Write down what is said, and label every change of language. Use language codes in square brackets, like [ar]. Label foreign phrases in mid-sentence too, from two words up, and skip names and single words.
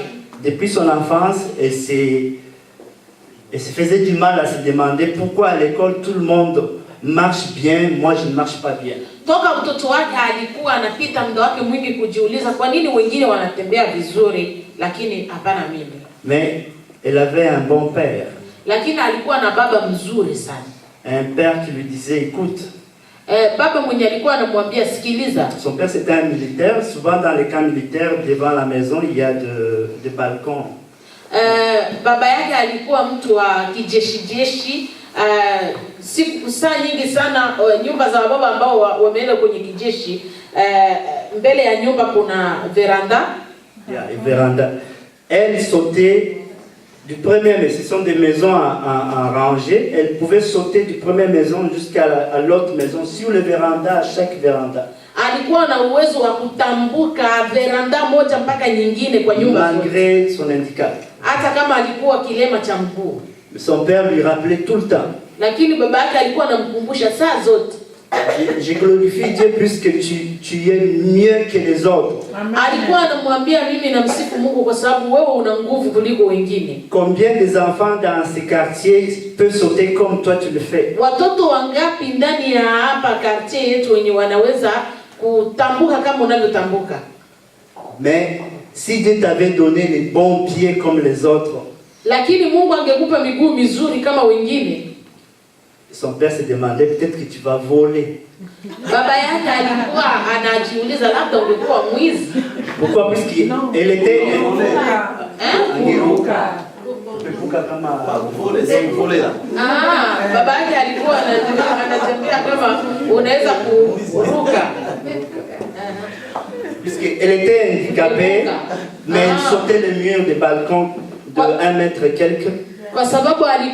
[fr] Depuis son enfance, elle se faisait du mal à se demander pourquoi à l'école tout le monde marche bien, moi je ne marche pas bien. [sw] Toka mtoto wake alikuwa anapita muda wake mwingi kujiuliza kwa nini wengine wanatembea vizuri lakini hapana mimi. [fr] Mais elle avait un bon père. [sw] Lakini alikuwa na baba mzuri sana. [fr] Un père qui lui disait écoute. [sw] Baba mwenye alikuwa anamwambia sikiliza. [fr] Son père c'était un militaire, souvent dans les camps militaires devant la maison il y a des balcons. [sw] Baba yake alikuwa mtu wa kijeshi siku saa nyingi sana nyumba za baba ambao wameenda kwenye kijeshi, mbele ya nyumba kuna veranda. [fr] Véranda. Elle sautait du premier, mais ce sont des maisons en rangée. Elle pouvait sauter du premier maison jusqu'à l'autre maison, sur le véranda, à chaque véranda. [sw] Alikuwa na uwezo wa kutambuka veranda moja mpaka nyingine kwa nyumba. [fr] Malgré son handicap. [sw] Hata kama alikuwa kilema cha mguu. [fr] Son père lui rappelait tout le temps. [sw] Lakini baba yake alikuwa anamkumbusha saa zote. [fr] Je glorifie Dieu puisque tu es mieux que les autres. [sw] Alikuwa anamwambia mimi namsifu Mungu kwa sababu wewe una nguvu kuliko wengine. [fr] Combien des enfants dans ces quartiers peuvent sauter comme toi tu le fais? [sw] Watoto wangapi ndani ya hapa quartier yetu wenye wanaweza kutambuka kama unavyotambuka? [fr] Mais si Dieu t'avait donné les bons pieds comme les autres. [sw] Lakini Mungu angekupa miguu mizuri kama wengine. [fr] Son père se demandait peut-être que tu vas voler. [sw] Baba yake alikuwa anajiuliza labda ungekuwa mwizi. [fr] Pourquoi? Puisqu'elle était angeruka. [sw] Kama baba yake alikuwa anatembea kama unaweza kuruka. [fr] Puisqu'elle était handicapée, mais elle sautait le mur des balcons de 1 mètre et quelques. [sw] Kwa sababu